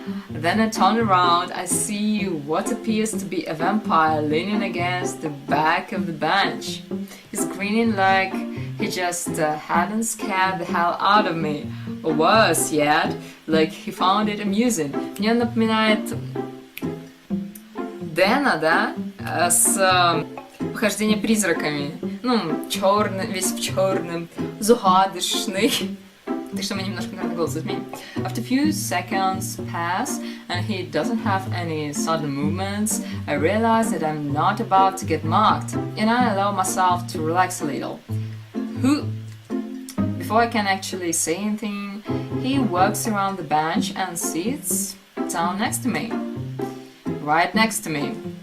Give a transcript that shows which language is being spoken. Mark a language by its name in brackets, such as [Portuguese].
[English] Then I turn around. I see what appears to be a vampire leaning against the back of the bench. He's grinning like he just hadn't scared the hell out of me. Or worse yet, like he found it amusing. [Russian] Мне напоминает Дэна, да? С похождение призраками. Ну, черный, весь в черном, загадочный. Так что мы немножко, наверное, голос изменим. [English] After a few seconds pass and he doesn't have any sudden movements, I realize that I'm not about to get mocked, and I allow myself to relax a little. Before I can actually say anything, he walks around the bench and sits down next to me. Right next to me.